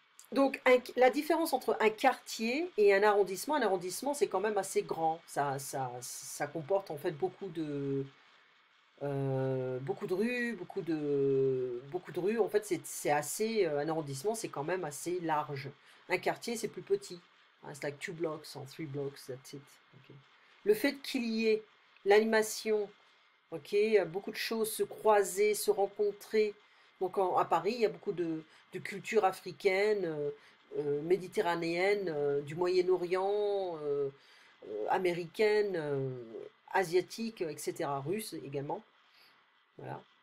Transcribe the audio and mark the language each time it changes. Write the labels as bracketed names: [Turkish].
[French] Donc la différence entre un quartier et un arrondissement c'est quand même assez grand. Ça comporte en fait beaucoup de rues, beaucoup de rues. En fait, c'est assez. Un arrondissement, c'est quand même assez large. Un quartier, c'est plus petit. Hein, c'est [English] like 2 blocks or 3 blocks, that's it. Okay. [French] Le fait qu'il y ait l'animation, ok, beaucoup de choses se croiser, se rencontrer. Donc à Paris, il y a beaucoup de culture africaine, méditerranéenne, du Moyen-Orient, américaine, asiatique, etc., russe également. Voilà.